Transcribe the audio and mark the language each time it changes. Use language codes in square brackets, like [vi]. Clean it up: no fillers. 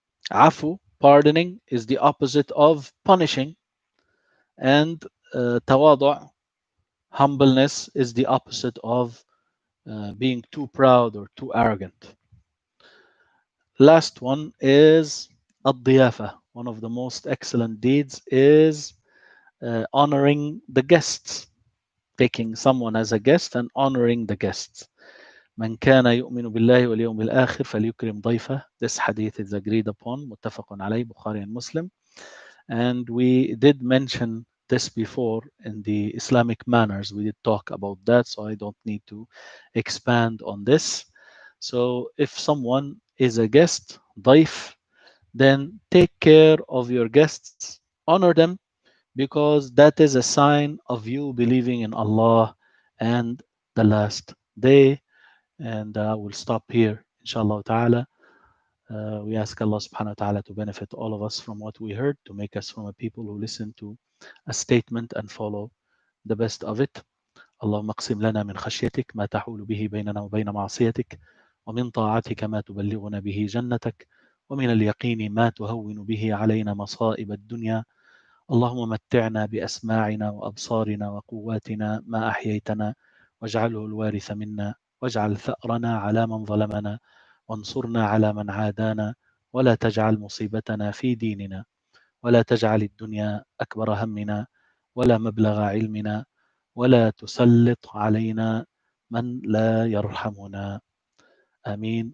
[en] Afu, pardoning, is the opposite of punishing, and tawadu', humbleness, is the opposite of being too proud or too arrogant. Last one is ad-diyafa. One of the most excellent deeds is honoring the guests, taking someone as a guest and honoring the guests. [ar] من كان يؤمن بالله واليوم الآخر فليكرم ضيفه. [en] This hadith is agreed upon, متفق عليه, Bukhari and Muslim. And we did mention this before in the Islamic manners. We did talk about that, so I don't need to expand on this. So if someone is a guest, ضيف, then take care of your guests, honor them, because that is a sign of you believing in Allah and the last day. And we'll stop here, inshallah ta'ala. We ask Allah subhanahu wa ta'ala to benefit all of us from what we heard, to make us from a people who listen to a statement and follow the best of it. [ar] اللهم اقسم لنا من خشيتك ما تحول به بيننا وبين معصيتك، ومن طاعتك ما تبلغنا به جنتك، ومن اليقين ما تهون به علينا مصائب الدنيا. اللهم متعنا بأسماعنا وأبصارنا وقواتنا ما أحييتنا، واجعله الوارث منا، واجعل ثأرنا على من ظلمنا، وانصرنا على من عادانا، ولا تجعل مصيبتنا في ديننا، ولا تجعل الدنيا أكبر همنا، ولا مبلغ علمنا، ولا تسلط علينا من لا يرحمنا. آمين.